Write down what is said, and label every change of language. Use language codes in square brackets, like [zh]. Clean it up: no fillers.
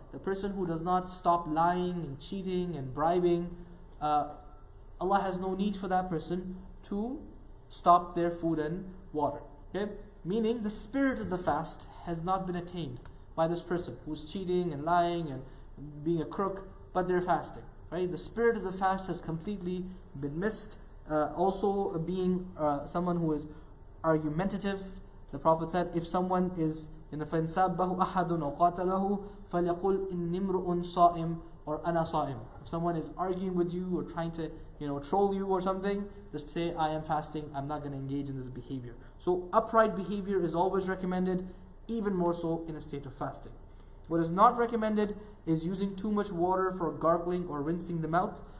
[en] The person who does not stop lying and cheating and bribing, Allah has no need for that person to stop their food and water. Okay? Meaning the spirit of the fast has not been attained by this person who's cheating and lying and being a crook, but they're fasting. Right? The spirit of the fast has completely been missed. Also being someone who is argumentative. The Prophet said, if someone is in the [ar] فَإِنْ سَابَّهُ أَحَدٌ أَوْ قَاتَلَهُ فَلْيَقُلْ إِنِّي امْرُؤٌ صَائِمٌ [en] or [ar] أَنَا صَائِمٌ. [en] If someone is arguing with you or trying to troll you or something, just say, I am fasting, I'm not going to engage in this behavior. So upright behavior is always recommended, even more so in a state of fasting. What is not recommended is using too much water for gargling or rinsing the mouth.